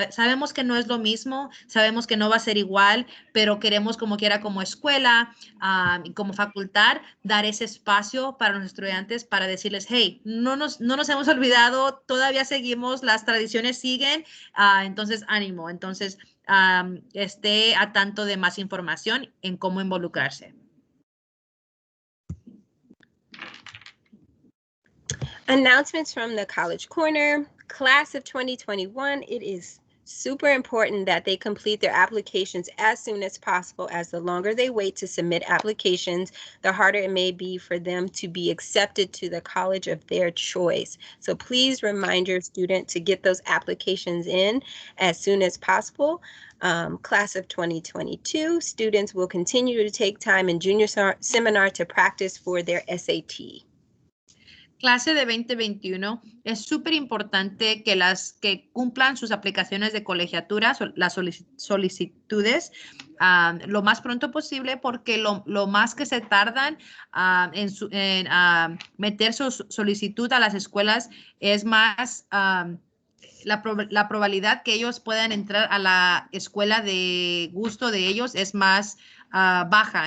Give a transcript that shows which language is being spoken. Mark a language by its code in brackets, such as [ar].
[es] Sabemos que no es lo mismo, sabemos que no va a ser igual, pero queremos como quiera, como escuela y como facultad, dar ese espacio para los estudiantes para decirles, hey, no nos hemos olvidado, todavía seguimos, las tradiciones siguen, entonces ánimo. Entonces, esté a tanto de más información en cómo involucrarse. [en] Announcements from the College Corner. Class of 2021, it is super important that they complete their applications as soon as possible, as the longer they wait to submit applications, the harder it may be for them to be accepted to the college of their choice. So please remind your student to get those applications in as soon as possible. Class of 2022, students will continue to take time in junior seminar to practice for their SAT. [es] Clase de 2021, es súper importante que cumplan sus aplicaciones de colegiatura, las solicitudes, lo más pronto posible, porque lo más que se tardan en meter su solicitud a las escuelas es más la probabilidad que ellos puedan entrar a la escuela de gusto de ellos es más baja.